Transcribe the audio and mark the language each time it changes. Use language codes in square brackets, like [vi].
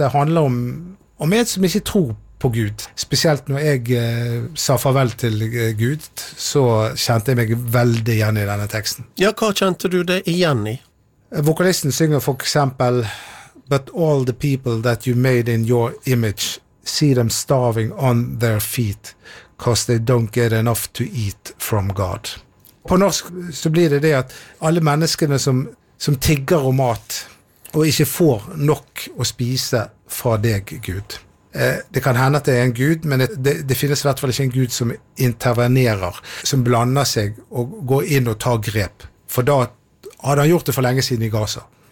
[no] Det handler om en som ikke tror på Gud. Spesielt når jeg sa farvel til Gud, så kjente jeg meg veldig igjen I denne teksten. Ja, hva kjente du det igjen I? Vokalisten synger for eksempel [en] But all the people that you made in your image, see them starving on their feet, because they don't get enough to eat from God. [no] På norsk så blir det at alle menneskene som tigger om mat og ikke får nok å spise fra deg, Gud. Det kan hende at det en Gud, men det finnes I hvert fall ikke en Gud som intervenerer, som blander seg og går inn og tar grep. For da hadde han gjort det for lenge siden I Gaza.